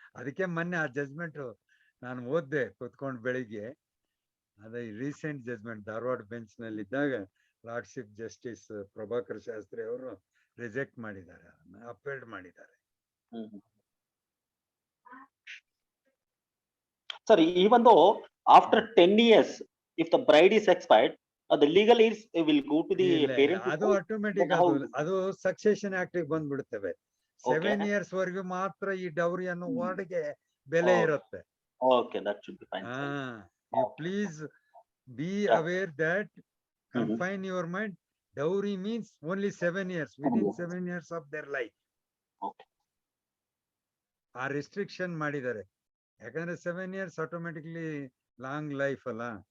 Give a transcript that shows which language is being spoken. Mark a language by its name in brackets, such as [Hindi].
[Kannada] ಅದಕ್ಕೆ ಮೊನ್ನೆ ಆ ಜಜ್ಮೆಂಟ್ ನಾನು ಓದ್ದೆ ಕುತ್ಕೊಂಡು ಬೆಳಿಗ್ಗೆ. ಅದೇ ರೀಸೆಂಟ್ ಜಜ್ಮೆಂಟ್ ಧಾರವಾಡ ಬೆಂಚ್ ನಲ್ಲಿ ಇದ್ದಾಗ ಲಾರ್ಡ್ಶಿಪ್ ಜಸ್ಟಿಸ್ ಪ್ರಭಾಕರ್ ಶಾಸ್ತ್ರಿ ಅವರು ರಿಜೆಕ್ಟ್ ಮಾಡಿದ್ದಾರೆ, ಅಪೀಲ್ಡ್ ಮಾಡಿದ್ದಾರೆ. [English] Sir, even though after 10 years, if the bride is expired, the legal heirs will go to the parents. [Kannada] ಅದು ಆಟೋಮೆಟಿಕ್ ಅದು ಸಕ್ಸೆಷನ್ ಆಕ್ಟ್ ಬಂದ್ಬಿಡ್ತವೆ. 7 years ವರೆಗೂ ಮಾತ್ರ ಈ ಡೌರಿ ಅನ್ನೋ ವರ್ಡ್ಗೆ ಬೆಲೆ ಇರುತ್ತೆ. [English] Okay, that should be fine. You please be aware that confine your mind. Dowry means only 7 years, within 7 years of their life. Okay. [Kannada] ಆ restriction ಮಾಡಿದ್ದಾರೆ. ಯಾಕಂದ್ರೆ 7 years ಆಟೋಮೆಟಿಕ್ಲಿ ಲಾಂಗ್ ಲೈಫ್ ಅಲ್ಲ.